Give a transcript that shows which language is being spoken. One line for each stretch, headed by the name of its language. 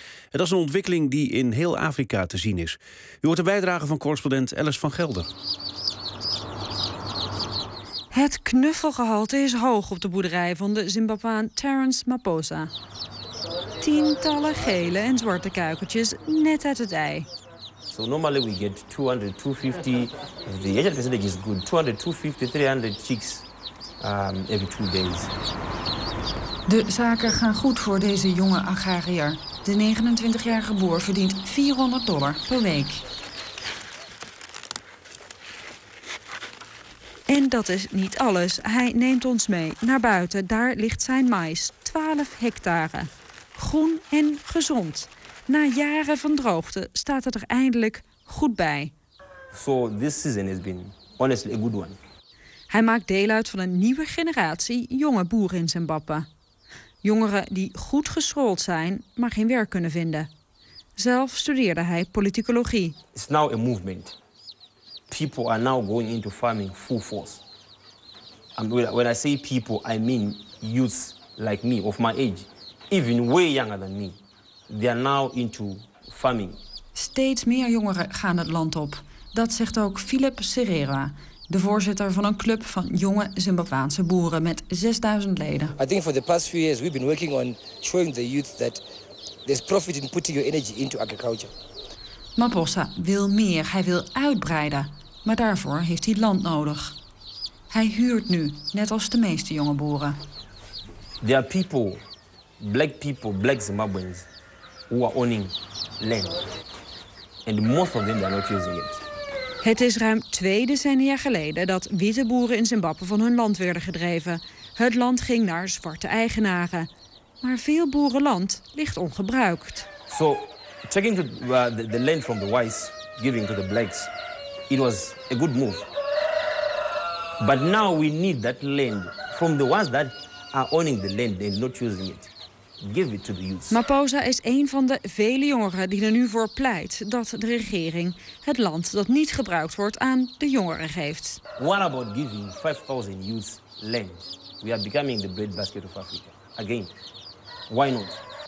Dutch: Het is een ontwikkeling die in heel Afrika te zien is. U hoort een bijdrage van correspondent Alice van Gelder. Het knuffelgehalte is hoog op de boerderij van de Zimbabwean Terence Maposa. Tientallen gele en zwarte kuikentjes net uit het ei.
English: So normally we get 200, 250. The Asian percentage is good. 200, 250, 300 chicks every 2 days.
Dutch: De zaken gaan goed voor deze jonge agrariër. De 29-jarige boer verdient $400 per week. En dat is niet alles. Hij neemt ons mee naar buiten. Daar ligt zijn mais, 12 hectare. Groen en gezond. Na jaren van droogte staat het er eindelijk goed bij.
English: So this season has been honestly a good one.
Dutch: Hij maakt deel uit van een nieuwe generatie jonge boeren in Zimbabwe. Jongeren die goed geschoold zijn, maar geen werk kunnen vinden. Zelf studeerde hij politicologie.
English: It's now a movement. People are now going into farming full force. And when I say people, I mean youths like me of my age. Even way younger than me. They are now into farming.
Dutch: Steeds meer jongeren gaan het land op. Dat zegt ook Philip Serera, de voorzitter van een club van jonge Zimbabweanse boeren met 6000 leden.
English: I think for the past few years we've been working on showing the youth that there's profit in putting your energy into agriculture.
Dutch: Maposa wil meer. Hij wil uitbreiden. Maar daarvoor heeft hij land nodig. Hij huurt nu, net als de meeste jonge boeren.
English: There are people. Black people, black Zimbabweans, who are owning land. And most of them are not using it.
Dutch: Het is ruim 2 decennia geleden dat witte boeren in Zimbabwe van hun land werden gedreven. Het land ging naar zwarte eigenaren. Maar veel boerenland ligt ongebruikt.
English: So, taking the land from the whites, giving to the blacks, it was a good move. But now we need that land from the ones that are owning the land and not using it. Give it to the youth.
Dutch: Maposa is een van de vele jongeren die er nu voor pleit dat de regering het land dat niet gebruikt wordt aan de jongeren geeft.
English: What about giving 5,000 youths land? We are becoming the breadbasket of Africa. Again, why not?